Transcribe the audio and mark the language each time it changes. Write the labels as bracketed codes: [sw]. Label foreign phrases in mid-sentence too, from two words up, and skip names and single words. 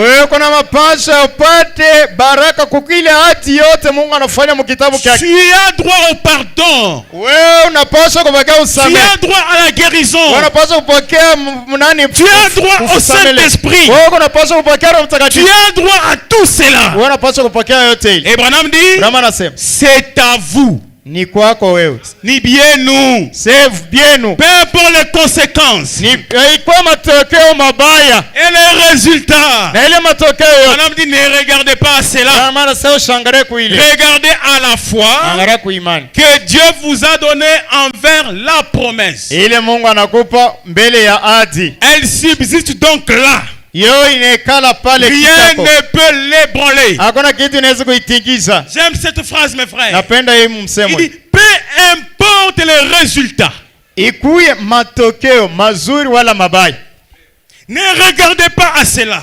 [fr] Tu as droit au pardon. Tu as droit à la guérison. Tu as droit au Saint-Esprit. Tu as droit à tout cela. Et Branham dit, c'est à vous [sw] Ni kwako wewe. [fr] Ni bien nous. C'est bien nous. Peu importe les conséquences. [sw] Ni kwa matokeo mabaya. [fr] Et les résultats. [sw] Na ile matokeo yote. [fr] Madame dit ne regardez pas à cela. Regardez à la foi que Dieu vous a donné envers la promesse. [sw] Ile Mungu anakupa mbele ya ahadi. [fr] Elle subsiste donc là. Rien ne peut l'ébranler. J'aime cette phrase, mes frères. Il dit, peu importe les résultats. Ne regardez pas à cela.